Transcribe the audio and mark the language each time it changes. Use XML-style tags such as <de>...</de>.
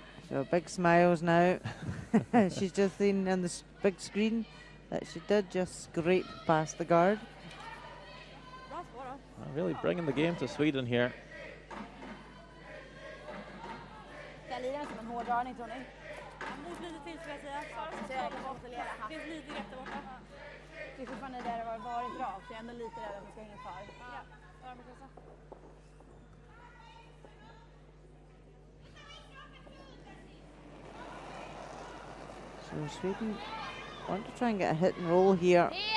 <en>So big smiles now. She's just seen on the big screen that she did just scrape past the guard. Really bringing the game to Sweden here.</en> <sv>Kan lira som en hård dragning, tror ni? Mot lite till skulle jag säga. Finns lite rätt där borta. Det är fortfarande där det har varit rakt. Jag är ändå lite rädd att man ska hänga kvar.</sv> <en>So Sweden want to try and get a hit and roll here.</en>